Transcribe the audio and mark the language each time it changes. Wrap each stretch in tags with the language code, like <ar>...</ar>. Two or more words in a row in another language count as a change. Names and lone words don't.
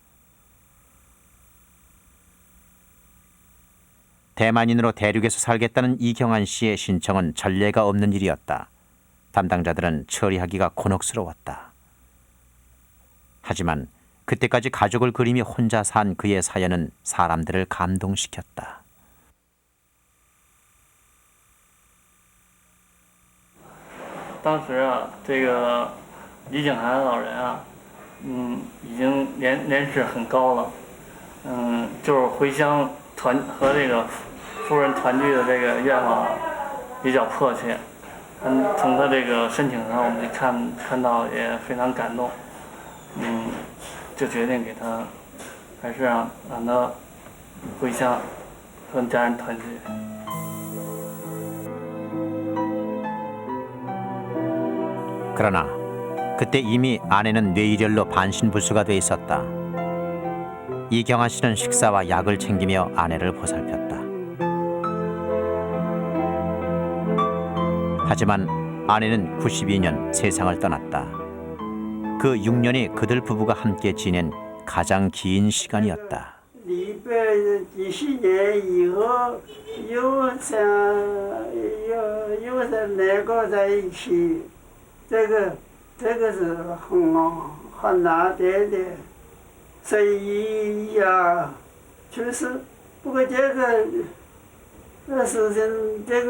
<ko>대만인으로 대륙에서 살겠다는 이경한 씨의 신청은 전례가 없는 일이었다. 담당자들은 처리하기가 곤혹스러웠다. 하지만 그때까지 가족을 그리며 혼자 산 그의 사연은 사람들을 감동시켰다.</ko> <zh>当时啊，这个李景涵老人啊， 已经年事很高了，就是回乡和这个夫人团聚的这个愿望比较迫切。从他这个申请上，我们看到也非常感动，就决定给他，还是让他回乡和家人团聚。</zh> <ko>그러나 그때 이미 아내는 뇌일혈로 반신불수가 돼 있었다. 이경아 씨는 식사와 약을 챙기며 아내를 보살폈다. 하지만 아내는 92년 세상을 떠났다. 그 6년이 그들 부부가 함께 지낸 가장 긴 시간이었다.</ko> <zh>离别几十年以后，又想能够在一起，这个是很难得的，所以呀，确实，不过这个事情，</zh>